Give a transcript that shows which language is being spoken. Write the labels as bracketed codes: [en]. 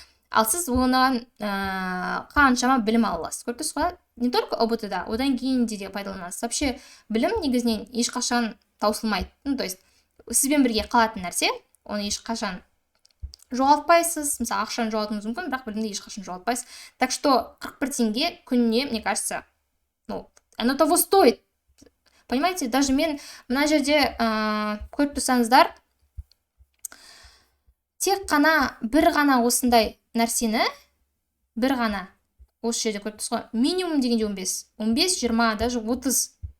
[kk] Ал сіз онан қаншама білім ала аласыз. Көріп тұрсыз ғой? Не только ОБТ-да, одан кейін де пайдаланасыз. Вообще, білім негізінен ешқашан таусылмайды. То есть, сізбен бірге қалатын нәрсе, оны ешқашан жоғалтпайсыз. Мысалы, ақшаны жоғалтуыңыз мүмкін, бірақ білімді ешқашан жоғалтпайсыз. [ru] Так что 41 теңге күніне, мне кажется, оно того стоит. [kk] Понимаете, даже мен мына жерде көріп тұрсаңыздар, тек қана бір ғана осындай нәрсені, бір ғана осы жерде көріп тұрсыз ғой, минимум дегенде 15, 20, даже 30.